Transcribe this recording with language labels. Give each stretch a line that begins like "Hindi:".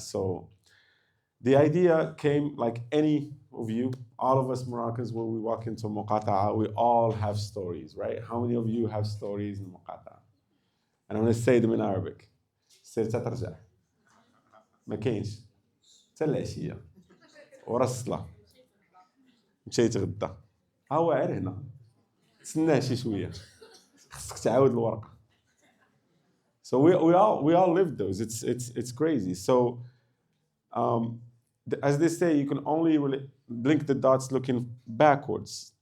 English: So the idea came like any of you, all of us Moroccans, when we walk into Muqata'a, we all have stories, right? How many of you have stories in Muqata'a? And I'm going to say them in Arabic.
Arabic: سير ترجع ما كاينش حتى العشية ورا الصلاة مشيت غدا ها هو عير هنا تسناه شي شوية خصك تعاود الورقة.
English: So we all live those. It's crazy. So as they say, you can only really blink the dots looking backwards.